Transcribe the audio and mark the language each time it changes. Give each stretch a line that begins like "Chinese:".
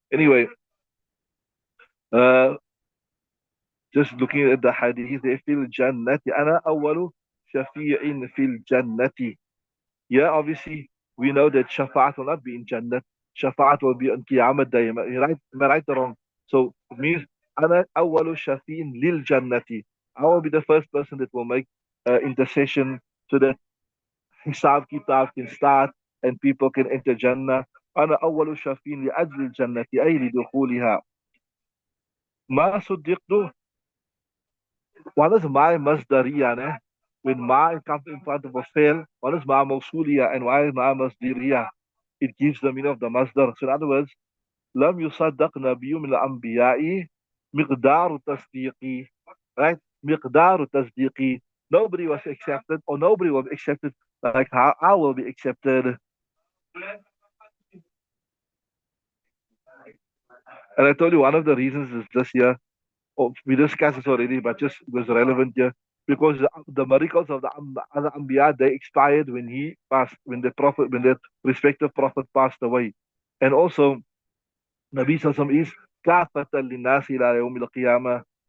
English: Anyway, uh, just looking at the hadith,
Arabic: في الجنة أنا أول شفيع في الجنة.
English: Yeah, obviously, we know that Shafa'at will not be in Jannah. Shafa'at will be on Qiyamah Day. Am I right or wrong? So it means,
Arabic: أنا أول شفيع للجنة.
English: I will be the first person that will make intercession so that Hisab Kitab can start and people can enter Jannah.
Arabic: أنا أول شفيع لأجل الجنة أي لدخولها. ما صدقت.
English: What is my masdariya? Ne? When ma comes in front of a fail, what is ma mawsuliya and why is ma masdariya? It gives the meaning of the masdar. So in other words,
Arabic: لم يصدق نبي من الأنبياء مقدار تصديقي.
English: Right?
Arabic: مقدار تصديقي.
English: Nobody was accepted or nobody will be accepted like how I will be accepted. And I told you one of the reasons is this year. Oh, we discussed this already, but just was relevant here because the miracles of the other Anbiya they expired when he passed, when the respective prophet passed away, and also Nabi Sallam is
Arabic: kafatan linnasi ila yawm al-qiyamah.